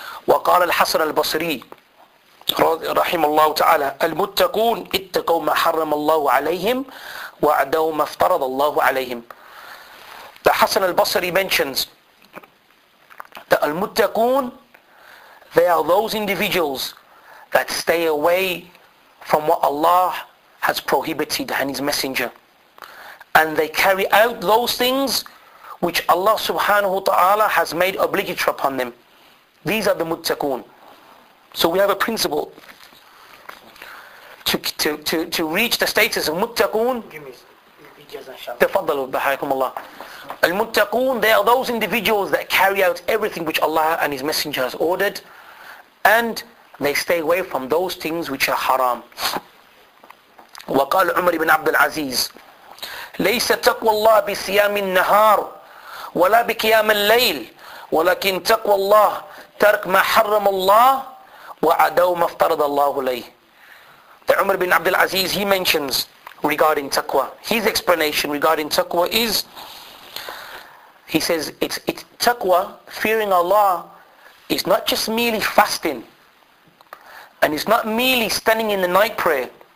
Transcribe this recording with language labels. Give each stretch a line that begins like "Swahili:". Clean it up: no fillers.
Arabic: وقال الحسن البصري رحمه الله تعالى المتقون اتقوا ما حرم الله عليهم وأعدوا ما افترض الله عليهم.
English: The Hasan al-Basri mentions that al-muttaqun, they are those individuals that stay away from what Allah has prohibited and His Messenger, and they carry out those things which Allah subhanahu wa ta'ala has made obligatory upon them. These are the muttaqun. So we have a principle to reach the status of muttaqun.
Arabic: تفضلوا بحياكم الله.
English: Al-muttaqun, they are those individuals that carry out everything which Allah and His Messenger has ordered, and they stay away from those things which are haram.
Arabic: وقال عمر بن عبد العزيز ليس تقوى الله بصيام النهار ولا بقيام الليل ولكن تقوى الله ترك ما حرم الله وعدو ما افترض الله عليه.
English: The Umar bin Abdul Aziz, he mentions regarding taqwa, his explanation regarding taqwa is, he says it's taqwa, fearing Allah, is not just merely fasting, and it's not merely standing in the night prayer.